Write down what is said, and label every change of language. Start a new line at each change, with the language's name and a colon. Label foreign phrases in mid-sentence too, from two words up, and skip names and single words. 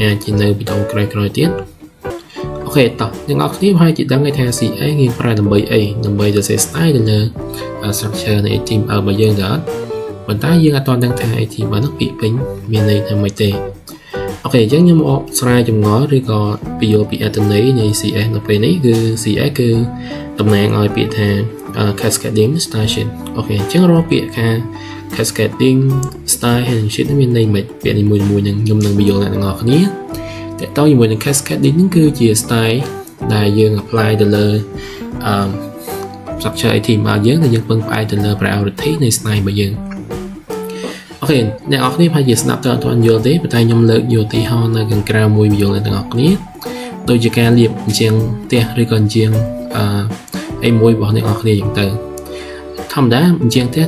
Khmer: អាចជានៅវីដេអូក្រោយៗទៀតអូខេតោះអ្នកនរគ្នាប្រហែលជាដឹងថា CS យើងប្រើដើម្បីអីដើម្បីសរសេរ style ទៅលើ structure នៃ HTML របស់យើងដែរប៉ុន្តែយើងអត់ទាន់ដឹងថា HTML នោះពាក្យពេញមានន័យថាម៉េចទេអូខេអញ្ចឹងខ្ញុំមកស្រាយចម្ងល់ឬក៏ពន្យល់ពីអត្ថន័យនៃ CS នៅពេលនេះគឺ CS គឺតំណាងឲ្យពាក្យថា
English: cascading style sheet
Khmer: អូខេអញ្ចឹងរាល់ពាក្យថា
English: cascading style sheet
Khmer: នេះមានន័យម៉េចពាក្យនីមួយៗនឹងខ្ញុំនឹងបញ្យល់អ្នកទាំងអស់គ្នាតើតើជាមួយនឹង cascading នេះគឺជា style ដែលយើង apply ទៅលើ structure HTML យើងដែលយើងពឹងផ្អែកទៅលើ priority នៃ style របស់យើងអូខេអ្នកនរគ្នាប្រហែលជាស្ដាប់ទៅអត់ទាន់យល់ទេប៉ុន្តែខ្ញុំលើកយកឧទាហរណ៍នៅខាងក្រៅមួយបញ្យល់អ្នកទាំងអស់គ្នាដូចជាការលាបអញ្ចឹងផ្ទះឬក៏អញ្ចឹងអីមួយរបស់អ្នកនរគ្នាអញ្ចឹងទៅធម្មតាអញ្ចឹងផ្ទះ